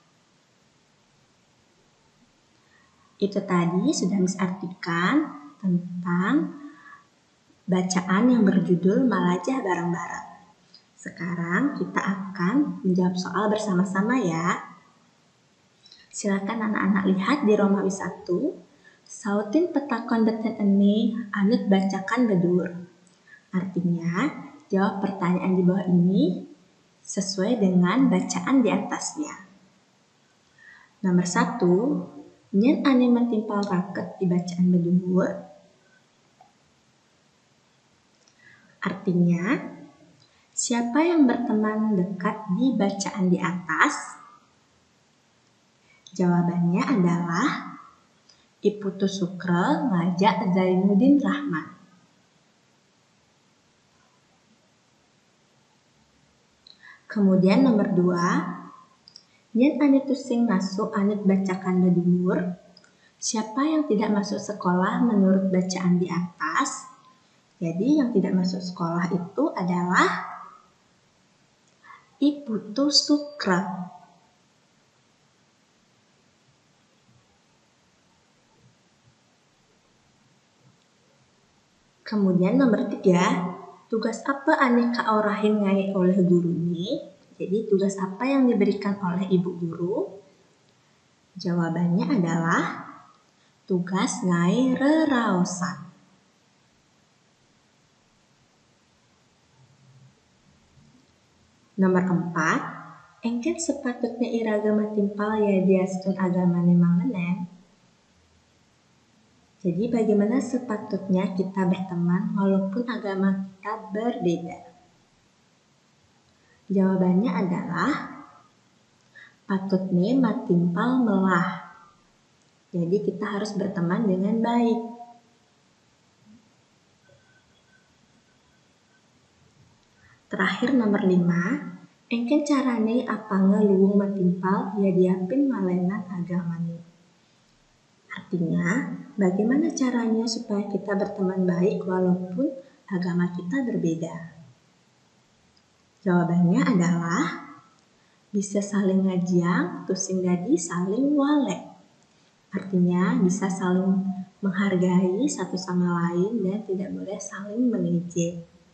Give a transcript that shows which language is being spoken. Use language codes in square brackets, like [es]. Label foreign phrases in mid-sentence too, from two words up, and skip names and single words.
[id] Itu tadi sudah Miss artikan tentang bacaan yang berjudul Melajah Bareng-Bareng. Sekarang kita akan menjawab soal bersama-sama ya. Silakan anak-anak lihat di Romawi 1. [ban] Sautin petakon beten eni anut bacakan bedur. [id] Artinya, jawab pertanyaan di bawah ini sesuai dengan bacaan di atasnya. Nomor 1, [ban] nyen ane mentimpal raket di bacaan bedur. [id] Artinya, siapa yang berteman dekat di bacaan di atas? Jawabannya adalah Iputu Sukra ngajak Zainuddin Rahman. Kemudian nomor 2, [ban] nyen ane tusing masuk anut bacakan bedur. [id] Siapa yang tidak masuk sekolah menurut bacaan di atas? Jadi yang tidak masuk sekolah itu adalah Iputu Sukra. Kemudian nomor 3, [ban] tugas apa ane kaorahin ngai [id] oleh guru ini? Jadi tugas apa yang diberikan oleh ibu guru? Jawabannya adalah tugas [ban] ngai reraosan. Nomor 4, Engken sepatutnya iragama timpal ya diastun agamane mangenen. [id] Jadi bagaimana sepatutnya kita berteman walaupun agama kita berbeda? Jawabannya adalah [ban] patutne matimpal melah. [id] Jadi kita harus berteman dengan baik. Terakhir nomor 5, [ban] engken carane apanga luwung matimpal ya diapin malenan agamane. [id] Artinya, bagaimana caranya supaya kita berteman baik walaupun agama kita berbeda? Jawabannya adalah bisa [ban] saling ngajiang, tusing dadi saling wale. [id] Artinya bisa saling menghargai satu sama lain dan tidak boleh saling mengejek.